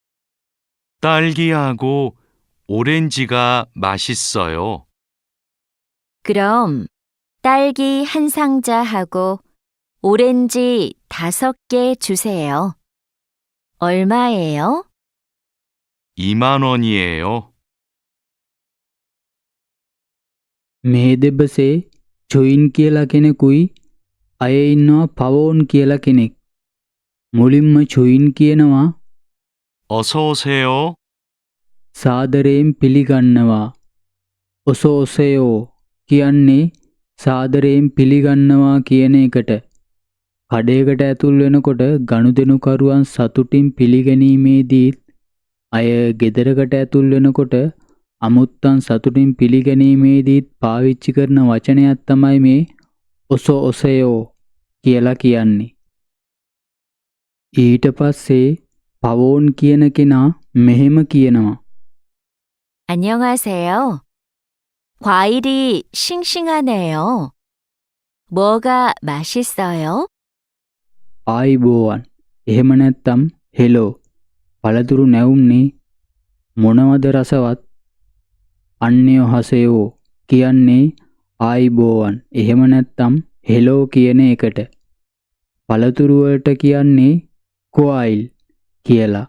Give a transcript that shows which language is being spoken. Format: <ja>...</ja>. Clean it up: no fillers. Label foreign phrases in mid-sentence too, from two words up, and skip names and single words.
<ko>딸기하고 오렌지가 맛있어요. 그럼 딸기 한 상자하고 오렌지 5개 주세요. 얼마예요? 2만 원이에요.</ko> <si>මේ දෙබසේ චොයින් කියලා කෙනෙකුයි අය ඉන්නවා පවෝන් කියලා කෙනෙක්. මුලින්ම චොයින් කියනවා</si> <ko>어서 오세요.</ko> <si>සාදරයෙන් පිළිගන්නවා. ඔසෝසයෝ කියන්නේ සාදරයෙන් පිළිගන්නවා කියන එකට. කඩේකට ඇතුල් වෙනකොට ගනුදෙනුකරුවන් සතුටින් පිළිගැනීමේදීත් අය ගෙදරකට ඇතුල් වෙනකොට අමුත්තන් සතුටින් පිළිගැනීමේදීත් පාවිච්චි කරන වචනයක් තමයි මේ ඔසෝසයෝ කියලා කියන්නේ. ඊට පස්සේ පවෝන් කියන කෙනා මෙහෙම කියනවා.</si> <ko>안녕하세요. 과일이 싱싱하네요. 뭐가 맛있어요?</ko> <si>ආයිබෝවන්. එහෙම නැත්තම් හෙලෝ. පළතුරු නැවුම්නේ මොනවද රසවත්?</si> <ko>안녕하세요</ko> <si>කියන්නේ ආයිබෝවන්. එහෙම නැත්තම් හෙලෝ කියන එකට. පළතුරු වලට කියන්නේ කොයිල් කියලා.</si>